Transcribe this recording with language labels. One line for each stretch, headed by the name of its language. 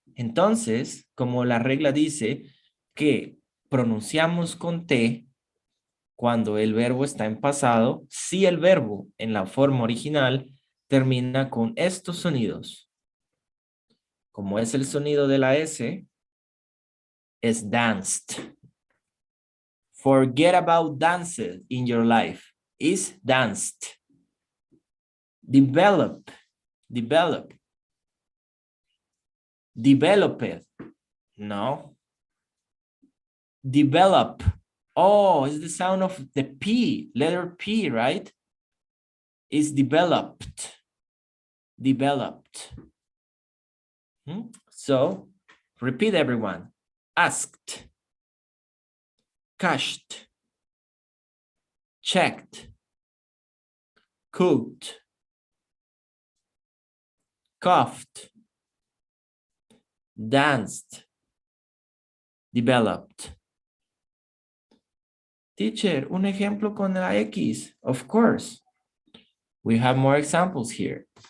Spanish: Entonces, como la regla dice que pronunciamos con T cuando el verbo está en pasado, si el verbo en la forma original termina con estos sonidos. Como es el sonido de la S, es danced.
English: Forget about dances in your life. Is danced. Develop. Develop. Developed. No. Develop. Oh, it's the sound of the P, letter P, right? It's developed. Developed. So, repeat everyone. Asked. Cashed. Checked. Cooked. Coughed. Danced. Developed. Teacher,
Spanish: un ejemplo con la X.
English: Of course. We have more examples here.